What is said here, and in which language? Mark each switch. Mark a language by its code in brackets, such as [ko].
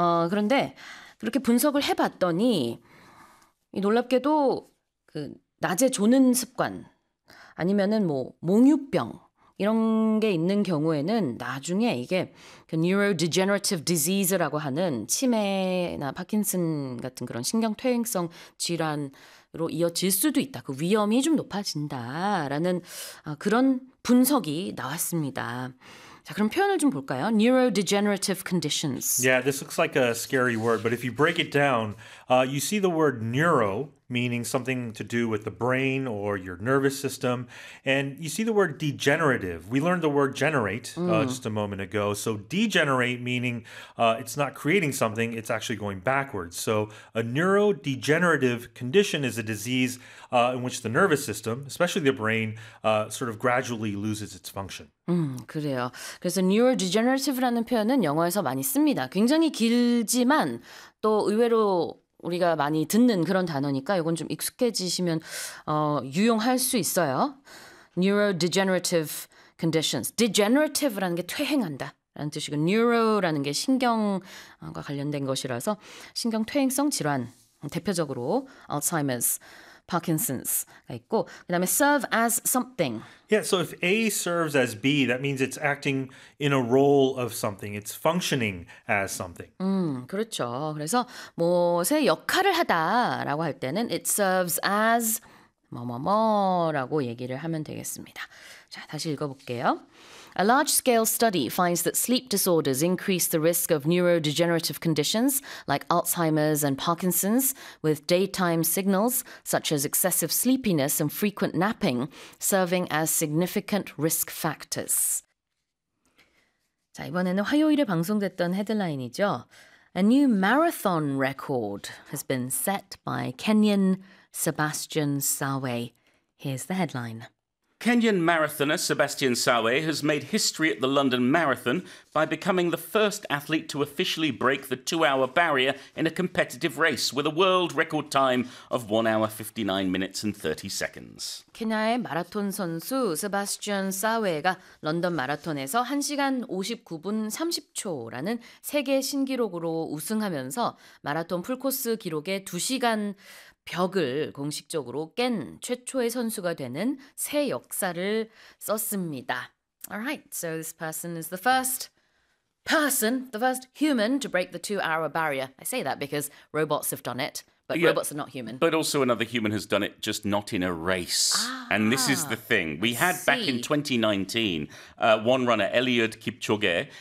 [ko] 그런데 그렇게 분석을 해봤더니 놀랍게도 그 낮에 조는 습관 아니면은 뭐 몽유병 이런 게 있는 경우에는 나중에 이게 그 neurodegenerative disease라고 하는 치매나 파킨슨 같은 그런 신경퇴행성 질환으로 이어질 수도 있다. 그 위험이 좀 높아진다라는 그런 분석이 나왔습니다. 자, 그럼 표현을 좀 볼까요? [en] Neurodegenerative conditions. Yeah, this looks like a scary word, but if you break it down, you see the word neuro meaning something to do with the brain or your nervous system, and you see the word degenerative. We learned the word generate just a moment ago. So degenerate meaning it's not creating something, it's actually going backwards. So a neurodegenerative condition is a disease in which the nervous system, especially the brain, sort of gradually loses its function. [ko] 그래요. 그래서 neurodegenerative라는 표현은 영어에서 많이 씁니다. 굉장히 길지만 또 의외로 우리가 많이 듣는 그런 단어니까 이건 좀 익숙해지시면 유용할 수 있어요. Neurodegenerative conditions. Degenerative라는 게 퇴행한다라는 뜻이고 neuro라는 게 신경과 관련된 것이라서 신경 퇴행성 질환, 대표적으로 Alzheimer's. [en] Parkinson's [ko] 있고, 그 다음에 [en] serve as something. Yeah, so if A serves as B, that means it's acting in a role of something. It's functioning as something. [ko] 그렇죠. 그래서 무엇의 역할을 하다라고 할 때는 [en] it serves as [ko] 뭐뭐뭐라고 얘기를 하면 되겠습니다. 자, 다시 읽어볼게요. [en] A large-scale study finds that sleep disorders increase the risk of neurodegenerative conditions like Alzheimer's and Parkinson's with daytime signals such as excessive sleepiness and frequent napping serving as significant risk factors. [ko] 자, 이번에는 화요일에 방송됐던 헤드라인이죠. [en] A new marathon record has been set by Kenyan Sebastian Sawe. Here's the headline. Kenyan marathoner Sebastian Sawe has made history at the London Marathon by becoming the first athlete to officially break the two-hour barrier in a competitive race with a world record time of 1 hour 59 minutes and 30 seconds. [ko] 케냐의 마라톤 선수 세바스티안 사웨가 런던 마라톤에서 1시간 59분 30초라는 세계 신기록으로 우승하면서 마라톤 풀코스 기록의 2시간 벽을 공식적으로 깬 최초의 선수가 되는 새 역사를 썼습니다. [en] Alright, so this person is the first person, the first human to break the two-hour barrier. I say that because robots have done it, but yeah, robots are not human. But also another human has done it, just not in a race. Ah, and this is the thing. We had back in 2019, one runner, Eliud Kipchoge.